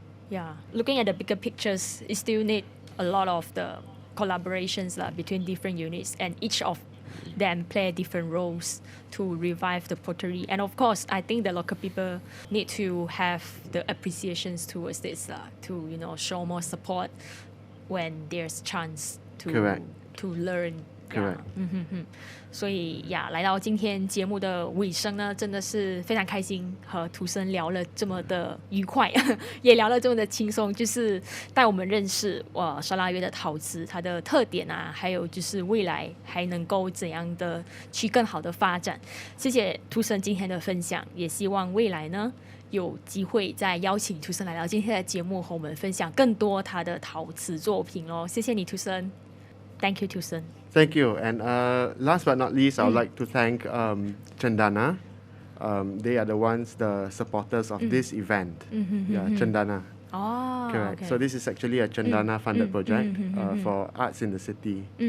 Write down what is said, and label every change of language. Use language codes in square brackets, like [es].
[en] Yeah, looking at the bigger pictures, you still need a lot of the collaborations between different units, and each of them play different roles to revive the pottery. And of course, I think the local people need to have the appreciations towards this to show more support when there's chance to learn. Correct. [zh] 所以来到今天节目的尾声呢，真的是非常开心和图森聊了这么的愉快也聊了这么的轻松，就是带我们认识沙拉约的陶瓷它的特点啊，还有就是未来还能够怎样的去更好的发展。谢谢图森今天的分享，也希望未来呢有机会再邀请图森来到今天的节目和我们分享更多他的陶瓷作品咯。谢谢你图森。 [en] Thank you, Tuson. Thank you. And last but not least, I would like to thank Chandana. They are the supporters of this event. Chandana. Oh, correct. Okay. So this is actually a Chandana funded project for arts in the city.